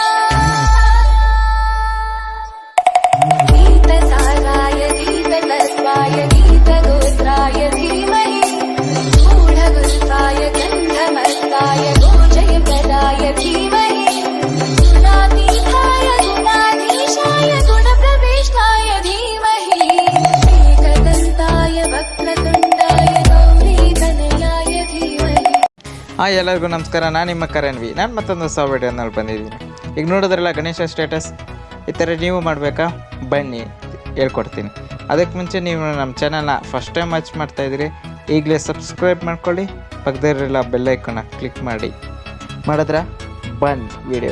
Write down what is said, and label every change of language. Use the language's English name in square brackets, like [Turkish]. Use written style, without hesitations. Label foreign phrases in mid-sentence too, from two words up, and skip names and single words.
[Sanskrit] गीतसाराय गीततत्त्वाय गीतगोत्राय धीमहि गूढगुल्फाय गन्धमस्ताय गोजयप्रदाय धीमहि गुणातीताय गुणाधीशाय गुणप्रविष्टाय धीमहि एकदन्ताय वक्रतुण्डाय गौरीतनयाय धीमहि. [Kannada] ಹಾಯ್ ಎಲ್ಲರಿಗೂ ನಮಸ್ಕಾರ. ನಾನು ನಿಮ್ಮ ಕರಣ್ವಿ. ನಾನು ಮತ್ತೊಂದು ಹೊಸ ವಿಡಿಯೋನಲ್ಲಿ ಬಂದಿದ್ದೀನಿ. ಈಗ ನೋಡಿದ್ರಲ್ಲ ಗಣೇಶ ಸ್ಟೇಟಸ್ ಈ ಥರ ನೀವು ಮಾಡಬೇಕಾ? ಬನ್ನಿ ಹೇಳ್ಕೊಡ್ತೀನಿ. ಅದಕ್ಕೆ ಮುಂಚೆ ನೀವು ನಮ್ಮ ಚಾನಲ್ನ [English] first time watch [Kannada] ಮಾಡ್ತಾಯಿದ್ದೀರಿ, ಈಗಲೇ ಸಬ್ಸ್ಕ್ರೈಬ್ ಮಾಡ್ಕೊಳ್ಳಿ, ಪಕ್ಕದಲ್ಲಿರಲ್ಲ [English] bell iconna click [Kannada] ಮಾಡಿದ್ರೆ ಬನ್ನಿ ವಿಡಿಯೋ.